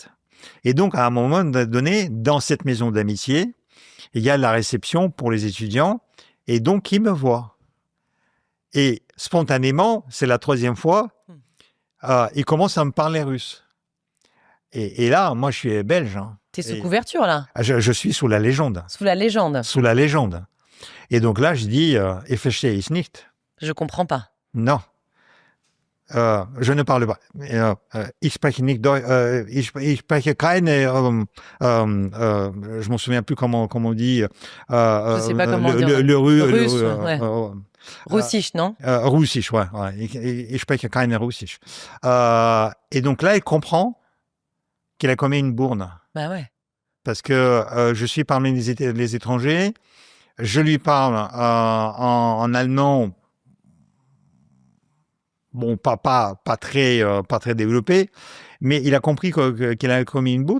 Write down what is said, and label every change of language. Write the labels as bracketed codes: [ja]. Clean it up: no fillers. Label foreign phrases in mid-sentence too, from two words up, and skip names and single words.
[fr] Et donc, à un moment donné, dans cette maison d'amitié, il y a la réception pour les étudiants et donc ils me voient. Et spontanément, c'est la troisième fois, il commence à me parler russe. Et là, moi, je suis belge. Hein, t'es sous couverture, là? Je suis sous la légende. Sous la légende. Sous la légende. Et donc là, je dis, [de] ich verstehe es nicht. [fr] Je comprends pas. Non. Je ne parle pas. [de] Ich spreche nicht Deutsch. Ich spreche keine. [fr] Je m'en souviens plus comment on dit. Je sais pas comment dire. Le russe. Ouais. [de] Russisch, non? Russisch, ouais. Ich spreche keine Russisch. [fr] Et donc là, il comprend qu'il a commis une bourne. Bah ouais. Parce que je suis parmi les étrangers. Je lui parle en allemand. Bon, pas très développé, mais il a compris qu'il a commis une bourre.